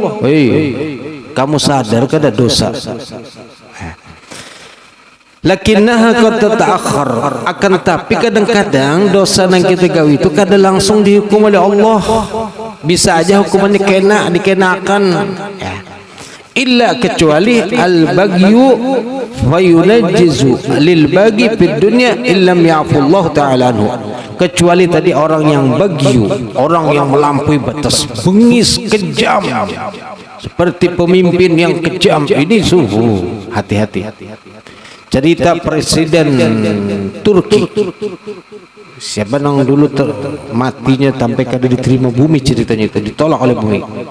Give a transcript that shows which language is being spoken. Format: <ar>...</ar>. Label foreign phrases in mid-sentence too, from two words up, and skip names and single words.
<bjn>Hei, kamu sadar kada dosa?</bjn> <ar>لكنها قد تتأخر,</ar> <bjn>akan tapi kadang-kadang dosa yang kita gawi itu kadang langsung dihukum oleh Allah. Bisa aja hukumannya dikenakan ya.</bjn> <ar>إلا kecuali البغي فينجز للباغي في الدنيا إن لم يعف الله تعالى عنه.</ar> <bjn>Kecuali tadi orang yang baghyu, orang yang melampaui batas, bengis, kejam, seperti pemimpin yang kejam. Ini sungguh hati-hati. Cerita Presiden Turki, siapa yang dulu matinya sampai kada diterima bumi, ceritanya itu ditolak oleh bumi.</bjn>